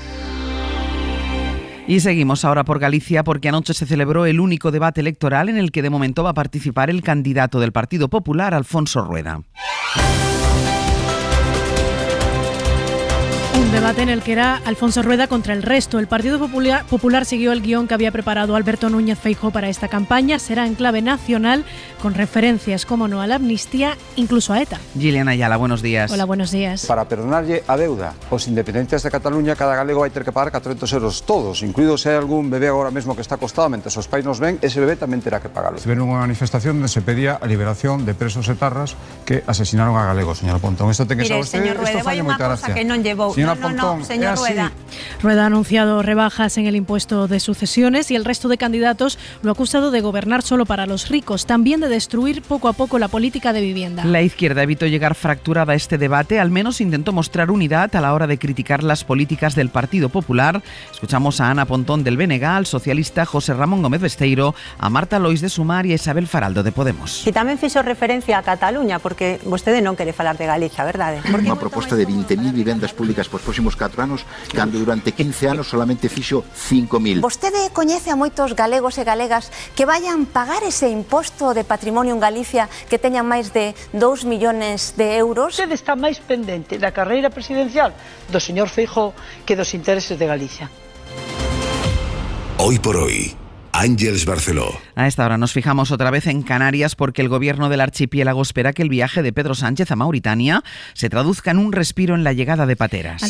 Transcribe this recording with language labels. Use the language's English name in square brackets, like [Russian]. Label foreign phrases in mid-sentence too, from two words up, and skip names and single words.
[Spanish] Y seguimos ahora por Galicia, porque anoche se celebró el único debate electoral en el que de momento va a participar el candidato del Partido Popular, Alfonso Rueda. Un debate en el que era Alfonso Rueda contra el resto. El Partido Popular siguió el guión que había preparado Alberto Núñez Feijóo para esta campaña. Será en clave nacional, con referencias, como no, a la amnistía, incluso a ETA. Gilian Ayala, buenos días. Hola, buenos días. [Galician] Para perdonarlle a deuda aos independentistas de Cataluña, cada galego vai ter que pagar 400 euros todos, incluído se hai algún bebé agora mesmo que está acostado, mentre os pais nos ven, ese bebé tamén terá que pagarlo. Se ven unha manifestación onde se pedía a liberación de presos etarras que asesinaron a galegos, señor Pontón. Isto ten que saber usted, isto falla moita gracia. Que non llevou. Señor Rueda. [Spanish] Rueda ha anunciado rebajas en el impuesto de sucesiones y el resto de candidatos lo ha acusado de gobernar solo para los ricos, también de destruir poco a poco la política de vivienda. La izquierda evitó llegar fracturada a este debate, al menos intentó mostrar unidad a la hora de criticar las políticas del Partido Popular. Escuchamos a Ana Pontón del BNG, al socialista José Ramón Gómez Besteiro, a Marta Lois de Sumar e a Isabel Faraldo de Podemos. [Galician] E tamén fixo referencia a Cataluña, porque vostede non quere falar de Galicia, verdade? Unha proposta de 20.000 vivendas públicas por próximos 4 anos, cando durante 15 anos solamente fixo 5.000. Vostede coñece a moitos galegos e galegas que vayan pagar ese imposto de patrimonio en Galicia que teñan máis de 2 millones de euros? Vostede está máis pendente da carreira presidencial do señor Feijóo que dos intereses de Galicia. [Spanish] Hoy por hoy, Ángeles Barceló. A esta hora nos fijamos otra vez en Canarias porque el gobierno del archipiélago espera que el viaje de Pedro Sánchez a Mauritania se traduzca en un respiro en la llegada de pateras.